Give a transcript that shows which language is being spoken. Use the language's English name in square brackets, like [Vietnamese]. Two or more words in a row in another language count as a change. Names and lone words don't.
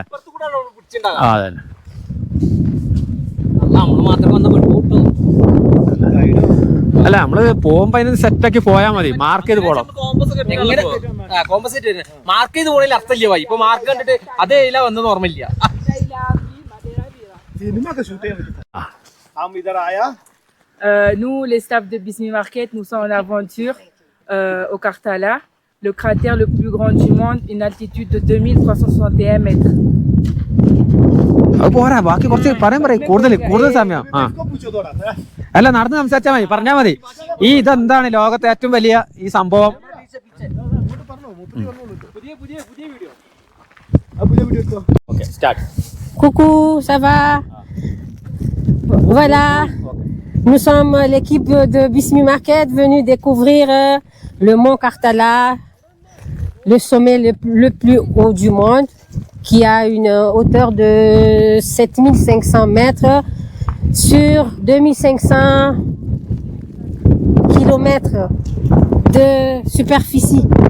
[Malayalam] അതന്നെ അല്ല, നമ്മള് പോകുമ്പോ അതിന് സെറ്റാക്കി പോയാൽ മതി. മാർക്ക് ചെയ്ത് പോകണം. മാർക്ക് ചെയ്ത് പോകണേൽ അർത്ഥമില്ല. ഇപ്പൊ മാർക്ക് കണ്ടിട്ട് അതേ വന്നത് ഓർമ്മയില്ല. [French] Nous, les staffs de Bismi Market, nous sommes en aventure au Kartala, le cratère le plus grand du monde, une altitude de 2361 mètres. [Malayalam] അത് പോരാ, ബാക്കി കുറച്ച് പറയാൻ കൂടുതൽ സമയം. അല്ല, നടന്ന് സംസാരിച്ചാൽ മതി, പറഞ്ഞാൽ മതി. ഇതെന്താണ് ലോകത്തെ ഏറ്റവും വലിയ ഈ സംഭവം? [French] Coucou, ça va? Voilà, nous sommes l'équipe de Bismi Market venue découvrir le mont Kartala, le sommet le plus haut du monde, qui a une hauteur de 7500 mètres sur 2500 kilomètres de superficie.